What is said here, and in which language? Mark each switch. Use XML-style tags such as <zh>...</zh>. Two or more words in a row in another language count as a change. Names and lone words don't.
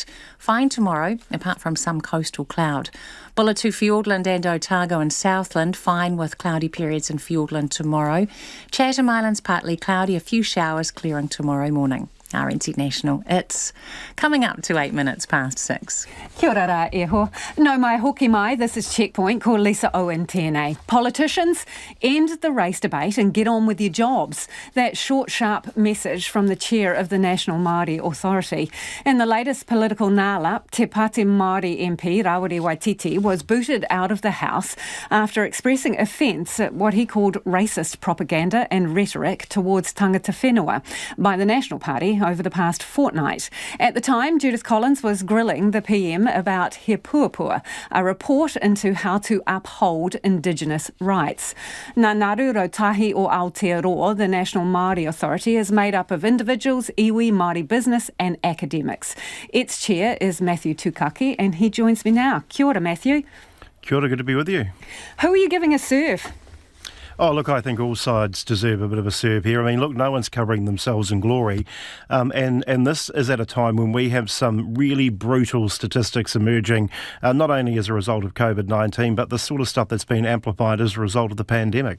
<en>Fine tomorrow, apart from some coastal cloud. Bulletu, Fiordland and Otago and Southland, fine with cloudy periods in Fiordland tomorrow. Chatham Islands, partly cloudy, a few showers, clearing tomorrow morning. RNZ National, it's coming up to 8 minutes past 6.</en> <mi>Kia ora rā e ho. No mai hoki mai,</mi> <en>this is Checkpoint,</en> <mi>ko Lisa Owen tēnei.</mi> <en>Politicians, end the race debate and get on with your jobs. That short, sharp message from the chair of the National Māori Authority. In the latest political nāla, Te Pāti Māori MP Rawiri Waititi was booted out of the House after expressing offence at what he called racist propaganda and rhetoric towards</en> <mi>tangata whenua</mi> <en>by the National Party over the past fortnight. At the time, Judith Collins was grilling the PM about He Puapua, a report into how to uphold Indigenous rights.</en> <mi>Ngā Ngaru Rotahi o Aotearoa,</mi> <en>the National Māori Authority, is made up of individuals, iwi, Māori business and academics. Its chair is Matthew Tukaki and he joins me now.</en> <mi>Kia ora, Matthew. Kia ora,</mi> <en>good to be with you. Who are you giving a serve? Oh, look, I think all sides deserve a bit of a serve here. I mean, look, no one's covering themselves in glory. And this is at a time when we have some really brutal statistics emerging, not only as a result of COVID-19, but the sort of stuff that's been amplified as a result of the pandemic.</en>